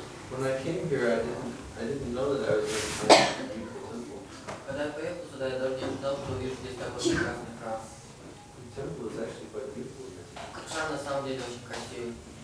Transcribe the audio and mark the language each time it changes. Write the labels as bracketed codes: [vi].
[en] When I came here, I didn't know that I was going to find a beautiful temple. [ru] Когда я поехал сюда, я даже не ожидал, что увижу здесь такой прекрасный храм. [en] The temple is actually quite beautiful here. [ru] Храм на самом деле очень красивый.